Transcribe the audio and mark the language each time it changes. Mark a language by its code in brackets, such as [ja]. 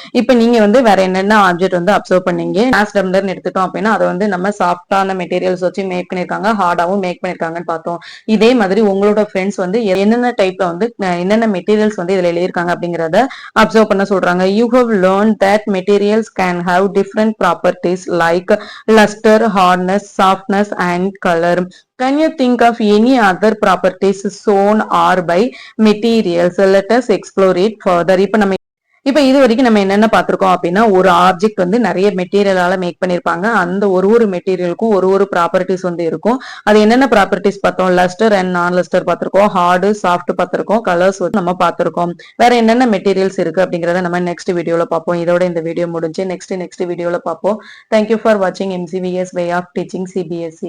[ta] இப்ப நீங்க வந்து வேற என்னென்ன ஆப்ஜெக்ட் வந்து அப்சர்வ் பண்ணீங்க, கிளாஸ் டம்ளர்னு எடுத்துட்டோம் அப்படின்னா அதை வந்து நம்ம சாஃப்டான மெட்டீரியல்ஸ் வச்சு மேக் பண்ணிருக்காங்க, ஹார்டாவும் மேக் பண்ணிருக்காங்கன்னு பார்த்தோம். இதே மாதிரி உங்களோட ஃப்ரெண்ட்ஸ் வந்து என்னென்ன டைப்ல வந்து என்னென்ன மெட்டீரியல்ஸ் வந்து இதுல எழுதியிருக்காங்க அப்படிங்கறத அப்சர்வ் பண்ண சொல்றாங்க. [en] You have learn that materials can have different properties like lustre, hardness, softness and colour. Can you think of any other properties shown or by materials? Let us explore it further. [ta] இப்ப இது வரைக்கும் நம்ம என்னென்ன பார்த்திருக்கோம் அப்படின்னா ஒரு object வந்து நிறைய மெட்டீரியலால மேக் பண்ணிருப்பாங்க. அந்த ஒரு மெட்டீரியலுக்கும் ஒரு ப்ராப்பர்ட்டிஸ் வந்து இருக்கும். அது என்னென்ன ப்ராப்பர்ட்டிஸ் பார்த்தோம், [en] lustre and நான் lustre [ta] பார்த்திருக்கோம், ஹார்டு, சாஃப்ட் பார்த்திருக்கோம், கலர்ஸ் வந்து நம்ம பார்த்திருக்கோம். வேற என்னென்ன மெட்டீரியல்ஸ் இருக்கு அப்படிங்கறத நம்ம நெக்ஸ்ட் வீடியோல பார்ப்போம். இதோட இந்த வீடியோ முடிஞ்சு நெக்ஸ்ட் வீடியோல பார்ப்போம். [en] thank you for வாட்சிங் [ta] MCVS [en] way of teaching [ta] CBSE.